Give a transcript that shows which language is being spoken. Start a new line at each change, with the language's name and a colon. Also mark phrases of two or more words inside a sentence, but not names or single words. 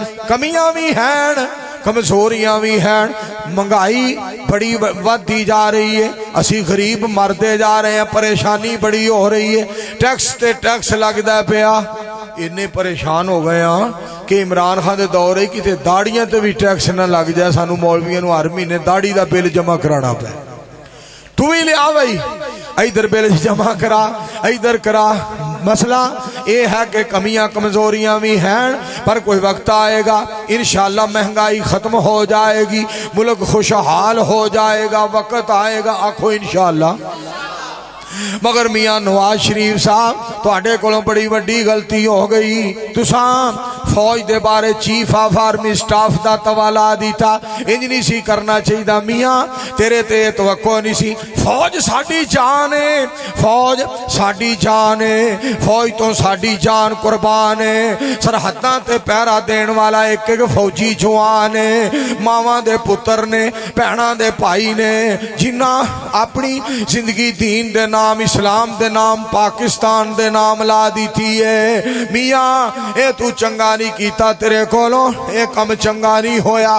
Punjabi: کمیاں بھی ہیں، کمزوریاں بھی ہیں، مہنگائی بڑی ودی جا رہی ہے، اسی غریب مردے جا رہے ہیں، پریشانی بڑی ہو رہی ہے، ٹیکس تے ٹیکس لگدا پیا، اتنے پریشان ہو گئے ہاں کہ عمران خان دے دور ہے کتے داڑیاں تے بھی ٹیکس نہ لگ جائے، سانو مولویاں نو ہر مہینے داڑھی دا بل جمع کرانا پے، تو ہی لیا بھائی ادھر بل جمع کرا ادھر کرا۔
Urdu: مسئلہ یہ ہے کہ کمیاں کمزوریاں بھی ہیں، پر کوئی وقت آئے گا انشاءاللہ مہنگائی ختم ہو جائے گی، ملک خوشحال ہو جائے گا، وقت آئے گا، آکھو انشاءاللہ۔
Punjabi: مگر میاں نواز شریف صاحب تواڈے کولوں بڑی وڈی غلطی ہو گئی، تساں فوج دے بارے
English: chief of army staff
Punjabi: دا توالا دیتا، انج نہیں سی کرنا چاہیے میاں، تیرے تے توقع نہیں سی۔ فوج ساڈی جان ہے، فوج ساڈی جان ہے، فوج تو ساڈی جان قربان ہے، سرحداں تے پہرا دین والا ایک ایک فوجی جوان ہے، ماواں دے پتر نے، بہناں دے بھائی نے، جنہاں اپنی زندگی دین دے نام، اسلام دے نام، پاکستان دے نام لا دیتی ہے۔ میاں اے تو چنگا نہیں کیتا، تیرے کولوں اے کم چنگا نہیں ہویا۔